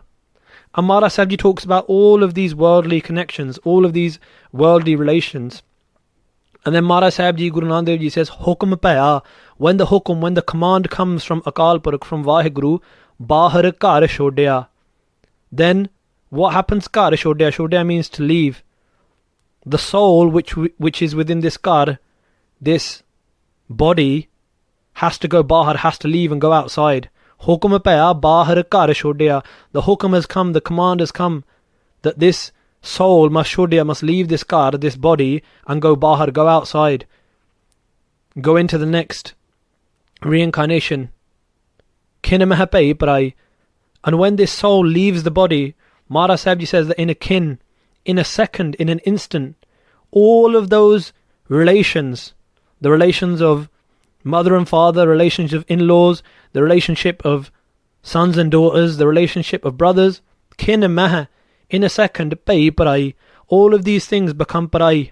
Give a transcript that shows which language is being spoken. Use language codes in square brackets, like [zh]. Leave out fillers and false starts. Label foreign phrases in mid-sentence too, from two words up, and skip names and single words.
[en] And Maharaj Sahib Ji talks about all of these worldly connections, all of these worldly relations. And then Maharaj Sahib Ji, Guru Nanak Dev Ji says, [pa] ਹੁਕਮੁ ਪਾਇਆ, [en] when the command comes from Akal Purakh, from Vaheguru, [pa] ਬਾਹਰਿ ਕਰਿ ਛੋਡਿਆ. [en] Then what happens? [pa] ਕਰਿ ਛੋਡਿਆ. [en] Shodya means to leave. The soul which is within this kar, this body, has to go bahar, has to leave and go outside. [pa] ਹੁਕਮੁ ਪਾਇਆ ਬਾਹਰਿ ਕਰਿ ਛੋਡਿਆ. [en] The hukum has come, the command has come, that this soul must shodya, must leave this kar, this body, and go bahar, go outside, go into the next reincarnation. [pa] ਖਿਨ ਮਹਿ ਹੋਇ ਪਰਾਇ. [en] And when this soul leaves the body, Maharaj Sahib Ji says that in a second, in an instant, all of those relations, the relations of mother and father, relations of in-laws, the relationship of sons and daughters, the relationship of brothers, kin and maha, in a second, [pa] ਪਾਇ ਪਰਾਇ, [en] all of these things become parai.